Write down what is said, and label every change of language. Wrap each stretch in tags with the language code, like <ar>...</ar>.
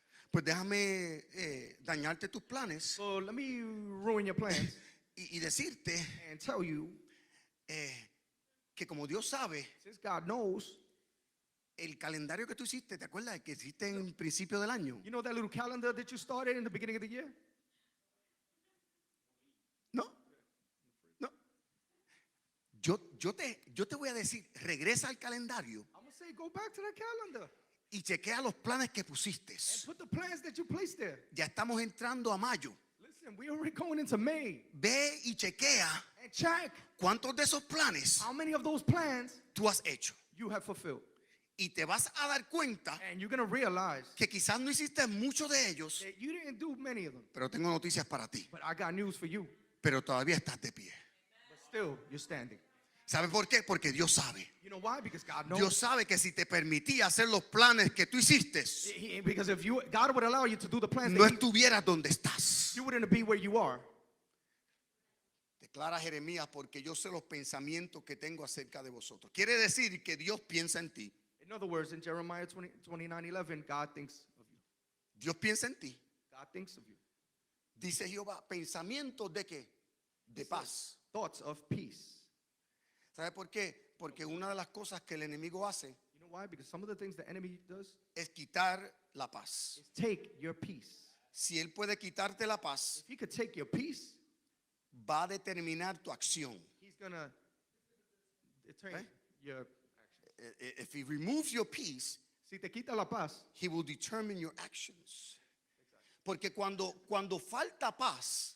<es>Pues déjame dañarte tus planes</es> <en>So let me ruin your plans</en> <es>y decirte</es> <en>and tell you,</en> <es>que como Dios sabe,</es> <en>since God knows,</en> <es>el calendario que tú hiciste, ¿te acuerdas que hiciste en principio del año?</es> <en>you know that little calendar that you started in the beginning of the year?</en> <es>No, no. Yo te voy a decir, regresa al calendario</es> <en>I'm going to say, go back to that calendar</en> <es>y chequea los planes que pusiste.</es> <en>and put the plans that you placed there.</en> <es>Ya estamos entrando a mayo.</es> <en>Listen, we already going into May.</en> <es>Ve y chequea</es> <en>And check</en> <es>cuántos de esos planes</es> <en>how many of those plans</en> <es>tú has hecho.</es> <en>you have fulfilled.</en> <es>Y te vas a dar cuenta</es> <en>And you're going to realize</en> <es>que quizás no hiciste muchos de ellos,</es> <en>that you didn't do many of them.</en> <es>pero tengo noticias para ti.</es> <en>But I got news for you.</en> <es>Pero todavía estás de pie.</es> <en>But still, you're standing.</en> <es>¿Sabes por qué? Porque Dios sabe.</es> <en>You know why? Because God knows.</en> <es>Dios sabe que si te permitía hacer los planes que tú hiciste,</es> <en>Because if God would allow you to do the plans,</en> <es>no</es> <en>that</en> <es>estuvieras donde estás.</es> <en>you wouldn't be where you are.</en> <es>declara Jeremías, porque yo sé los pensamientos que tengo acerca de vosotros. Quiere decir que Dios piensa en ti.</es> <en>In other words, in Jeremiah 29:11, God thinks of you.</en> <es>Dios piensa en ti.</es> <en>God thinks of you.</en> <es>Dice Jehová, pensamientos de qué? De paz.</es> <en>Thoughts of peace.</en> <es>¿Sabe por qué? Porque una de las cosas que el enemigo hace</es> <en>You know why? Because some of the things the enemy does</en> <es>es quitar la paz.</es> <en>is take your peace.</en> <es>Si él puede quitarte la paz,</es> <en>If he could take your peace,</en> <es>va a determinar tu acción.</es> <en>he's gonna determine your action. If he removes your peace,</en> <es>Si te quita la paz,</es> <en>he will determine your actions.</en> <es>Porque cuando falta paz,</es>